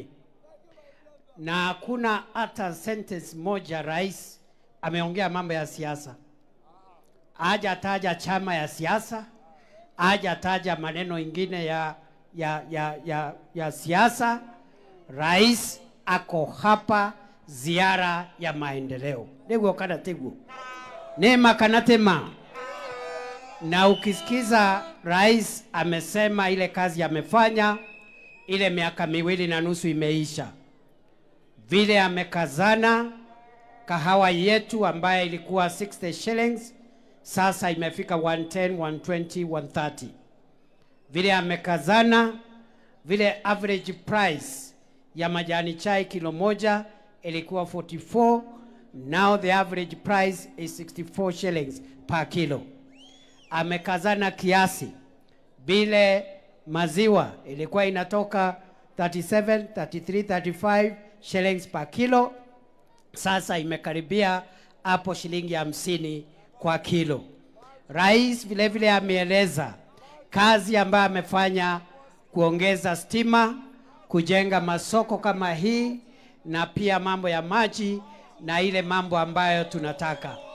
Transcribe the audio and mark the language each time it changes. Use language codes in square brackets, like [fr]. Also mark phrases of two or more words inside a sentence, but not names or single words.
[sw] Na hakuna hata sentence moja Rais ameongea mambo ya siasa. Haja taja chama ya siasa, haja taja maneno ingine ya siasa. Rais ako hapa ziara ya maendeleo. [ki] Niguo kana tiguo. Nema kana tema. [sw] Na ukisikiza rais amesema ile kazi amefanya, ile miaka 2.5 imeisha. Vile amekazana, kahawa yetu ambaye ilikuwa 60 shillings, sasa imefika 110, 120, 130. Vile amekazana, vile [en] average price [sw] ya majani chai kilo moja ilikuwa 44, [en] now the average price is 64 shillings per kilo. [sw] Amekazana kiasi, vile maziwa ilikuwa inatoka 37, 33, 35 [en] shillings per kilo, [sw] sasa imekaribia hapo shilingi 50 kwa kilo. Rais vile vile ameeleza kazi ambayo amefanya kuongeza stima, kujenga masoko kama hii, na pia mambo ya maji na ile mambo ambayo tunataka.